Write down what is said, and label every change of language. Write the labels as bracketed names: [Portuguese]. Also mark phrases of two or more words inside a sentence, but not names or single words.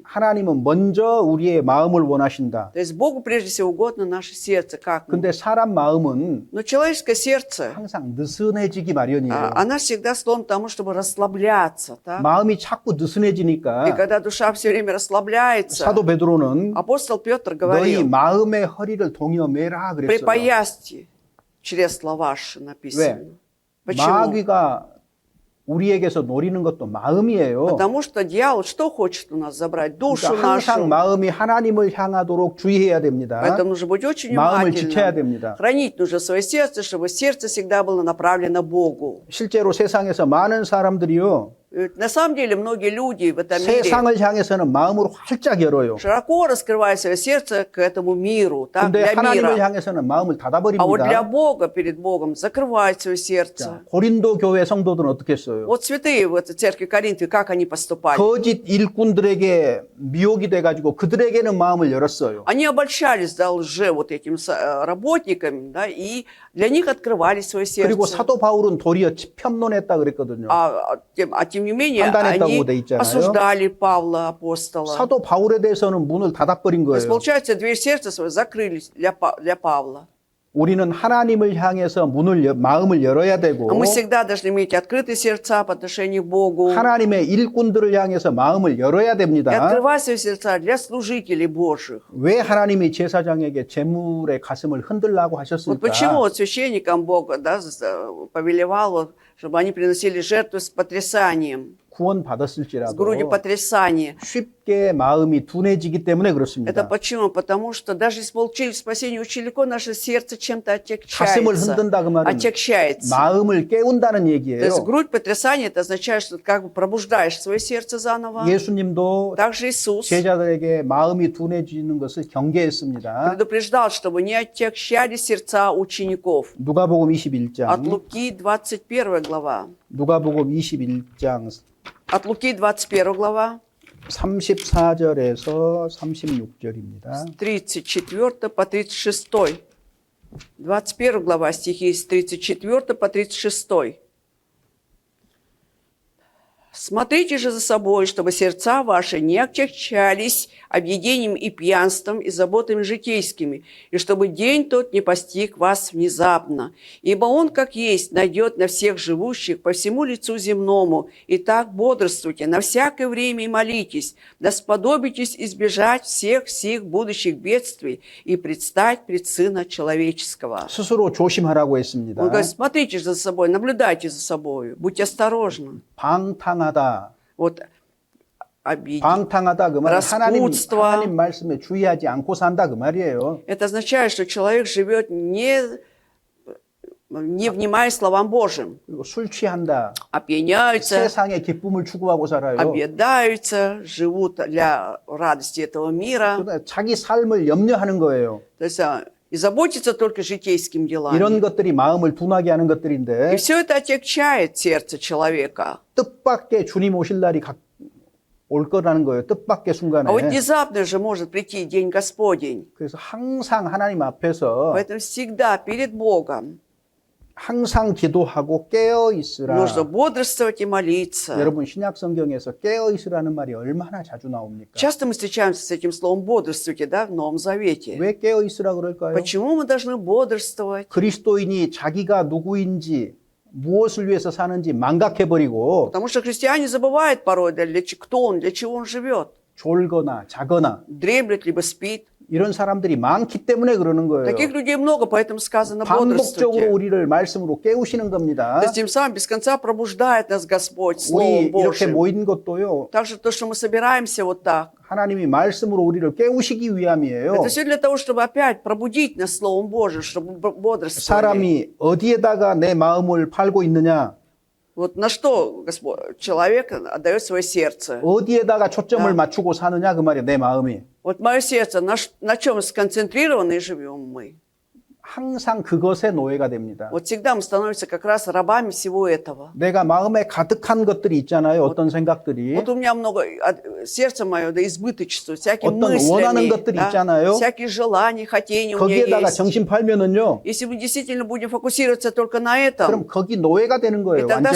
[Korean] 하나님은 먼저 우리의 마음을 원하신다. [Russian] То есть Богу прежде всего угодно наше сердце. Как? [Korean] 근데 사람 마음은 [Russian] Но человеческое сердце, [Korean] 항상 느슨해지기 마련이에요. [Russian] она всегда склонна к тому, чтобы расслабляться. Так? [Korean] 마음이 자꾸 [Russian] И [Korean] 느슨해지니까 [Russian] когда душа все время расслабляется, [Korean] 사도 베드로는 [Russian] апостол Петр [Korean] 너희 [Russian] говорил, [Korean] 마음의 허리를 동여 매라 그랬어요. [Russian] припоясьте чресла ваши, написано. [Korean] 왜? [Russian] Почему? [Korean] 마귀가 우리에게서 노리는 것도 마음이에요. [Russian] Потому что дьявол что хочет у нас забрать? Душу [Korean] 그러니까 항상 [Russian] нашу. [Korean] 마음이 하나님을 향하도록 주의해야 됩니다. [Russian] Поэтому нужно быть очень [Korean] 마음을 지켜야 [Russian] внимательным. [Korean] 됩니다. [Russian] Хранить нужно свое сердце, чтобы сердце всегда было направлено Богу. [Korean] 실제로 세상에서 많은 사람들이요. [Russian] На самом деле многие люди в этом мире [Korean] 세상을 향해서는 마음으로 활짝 열어요. [Russian] широко раскрывают свое сердце к этому миру, так, [Korean] 근데 [Russian] для [Korean] 하나님을 [Russian] мира. [Korean] 향해서는 마음을 [Russian] А вот для [Korean] 닫아버립니다. [Russian] Бога, перед Богом, закрывают свое сердце. [Korean] 자, 고린도 교회 성도들은 어떻게 했어요? [Russian] Вот святые в этой церкви Коринфе, как они поступали? [Korean] 거짓 일꾼들에게 미혹이 돼가지고 그들에게는 마음을 열었어요. [Russian] Они обольщались, да, лже вот этим работникам, да, и для них открывали свое [Korean] 그리고 [Russian] сердце. [Korean] 사도 바울은 도리어 편론했다 그랬거든요. [Russian] Тем не менее, [Korean] 판단했다고 [Russian] они [Korean] 돼 있잖아요. [Russian] осуждали Павла, апостола. [Korean] 사도 바울에 대해서는 문을 닫아버린 [Russian] То есть, [Korean] 거예요. [Russian] получается, дверь сердца свою закрыли для Павла. [Korean] 우리는 하나님을 향해서 마음을 열어야 되고 [Russian] А мы всегда должны иметь открытые сердца по отношению к Богу. [Korean] 하나님의 일꾼들을 향해서 마음을 열어야 [Russian] И [Korean] 됩니다. [Russian] открывать свои сердца для служителей Божьих. [Korean] 왜 하나님이 제사장에게 제물의 가슴을 흔들라고 [Russian] Вот [Korean] 하셨을까? [Russian] почему вот священникам Бог, да, повелевал, вот, чтобы они приносили жертву с потрясанием. [Korean] 구원 [Russian] с [Korean] 받았을지라도 [Russian] грудью потрясания. [Korean] 쉽게 마음이 둔해지기 때문에 [Russian] Это [Korean] 그렇습니다. [Russian] почему? Потому что даже если получили спасение очень легко, наше сердце чем-то [Korean] 가슴을 [Russian] отягчается. [Korean] 흔든다 그 말은 [Russian] Отягчается. [Korean] 마음을 깨운다는 [Russian] То есть [Korean] 얘기예요. [Russian] грудь потрясания, это означает, что ты как бы пробуждаешь свое сердце заново. [Korean] 예수님도 [Russian] Также Иисус [Korean] 제자들에게 마음이 둔해지는 것을 경계했습니다. [Russian] предупреждал, чтобы не отягчали сердца учеников. [Korean] 누가복음 [Russian] От [Korean] 21장, [Russian] Луки 21 глава. [Korean] 누가복음 21장 [Russian] От Луки 21 глава, [Korean] 34절에서 36절입니다. [Russian] с 34 по 36. 21 глава стихи с 34 по 36. «Смотрите же за собой, чтобы сердца ваши не отягчались объедением и пьянством и заботами житейскими, и чтобы день тот не постиг вас внезапно. Ибо он, как есть, найдет на всех живущих по всему лицу земному. И так бодрствуйте на всякое время и молитесь, да сподобитесь избежать всех сих будущих бедствий и предстать пред Сына Человеческого». [Korean] 스스로 조심하라고 했습니다. [Russian] Он говорит, смотрите же за собой, наблюдайте за собой, будьте осторожны. [Korean] 방탕하다. [Russian] Вот обиде. [Korean] 방탕하다 그 말은 [Russian] распутство. [Korean] 하나님 말씀에 주의하지 않고 산다 그 말이에요. [Russian] Это означает, что человек живет не внимая словам Божьим, [Korean] 그리고 술 취한다. [Russian] опьяняются, [Korean] 세상의 기쁨을 추구하고 살아요. [Russian] объедаются, живут для радости этого мира. [Korean] 그러니까 자기 삶을 염려하는 거예요. [Russian] То есть и заботиться только житейским делами. [Korean] 이런 것들이 마음을 둔하게 하는 [Russian] И [Korean] 것들인데 [Russian] все это отягчает сердце человека. [Korean] 뜻밖의 주님 오실 날이 올 거라는 거예요. 뜻밖의 순간에. [Russian] А вот внезапно же может прийти День Господень. [Korean] 그래서 항상 하나님 앞에서 [Russian] Поэтому всегда перед Богом [Korean] 항상 기도하고 깨어 있으라. [Russian] нужно бодрствовать и молиться. [Korean] 여러분 신약 성경에서 깨어 있으라는 말이 얼마나 자주 나옵니까? [Russian] Часто мы встречаемся с этим словом «бодрствуйте», да, в Новом Завете. [Korean] 왜 깨어 있으라 그럴까요? [Russian] Почему мы должны бодрствовать? [Korean] 그리스도인이 자기가 누구인지 무엇을 위해서 사는지 망각해버리고 [Russian] Потому что христиане забывают порой, кто он, для чего он живет. [Korean] 졸거나 자거나 [Russian] Дремлет, либо спит. [Korean] 이런 사람들이 많기 때문에 그러는 거예요. [Russian] Таких людей много, поэтому сказано [Korean] 반복적으로 [Russian] «бодрствуйте». [Korean] 우리를 말씀으로 깨우시는 겁니다. [Russian] То есть тем самым без конца пробуждает нас Господь [Korean] 우리 [Russian] Словом [Korean] 이렇게 [Russian] Божьим. [Korean] 모인 것도요. [Russian] Также то, что мы собираемся вот так, [Korean] 하나님이 말씀으로 우리를 깨우시기 위함이에요. [Russian] это все для того, чтобы опять пробудить нас Словом Божьим, чтобы бодрствовали. [Korean] 사람이 어디에다가 내 마음을 팔고 있느냐, [Russian] Вот на что Господь, человек отдает свое сердце. [Korean] 어디에다가 초점을 맞추고 사느냐 그 말이에요. 내 마음이. [Russian] Вот мое сердце, на чем сконцентрированы и живем мы. [Korean] 항상 그것의 노예가 됩니다. [Russian] Вот всегда мы становимся как раз рабами всего этого. [Korean] 내가 마음에 가득한 것들이 있잖아요. 어떤 생각들이. [Russian] Вот у меня много, сердце мое, да, избыточествует, всякими [Korean] 어떤 원하는 [Russian] мыслями, [Korean] 것들이 [Russian] да, [Korean] 있잖아요. [Russian] всякие желания, хотения у меня [Korean] 거기에다가 [Russian] есть. [Korean] 정신 팔면은요. [Russian] Если мы действительно будем фокусироваться только на этом, [Korean] 그럼 거기 노예가 되는 [Russian] и [Korean] 거예요. [Russian] тогда